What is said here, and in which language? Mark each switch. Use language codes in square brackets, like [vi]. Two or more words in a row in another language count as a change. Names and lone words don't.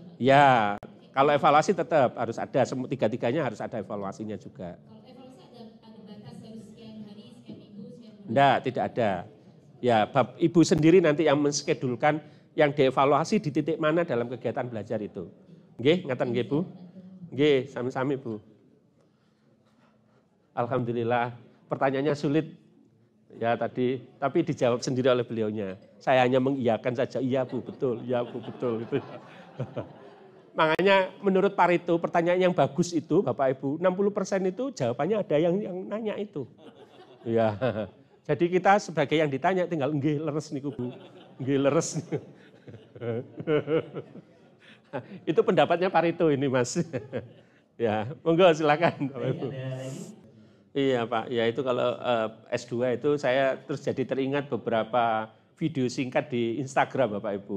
[id] Ya, kalau evaluasi tetap harus ada, tiga-tiganya harus ada evaluasinya juga. Kalau evaluasi ada batas harus sekian hari, sekian minggu, sekian bulan? Enggak, tidak ada. Ya, Ibu sendiri nanti yang menskedulkan yang dievaluasi di titik mana dalam kegiatan belajar itu. [jv] Nggih, ngaten nggih Bu? Nggih, sami-sami Bu. [id] Alhamdulillah, pertanyaannya sulit. Ya tadi, tapi dijawab sendiri oleh beliaunya. Saya hanya mengiyakan saja, iya Bu, betul, iya Bu, betul. Gitu. Makanya menurut Pareto, pertanyaan yang bagus itu Bapak Ibu, 60% itu jawabannya ada yang nanya itu. Ya, jadi kita sebagai yang ditanya tinggal [jv] nggih leres niku Bu, nggih leres. [id] Itu pendapatnya Pareto ini Mas. Ya, monggo silakan Bapak Ibu. Ada lagi? Iya Pak, ya itu kalau S2 itu saya terus jadi teringat beberapa video singkat di Instagram Bapak Ibu.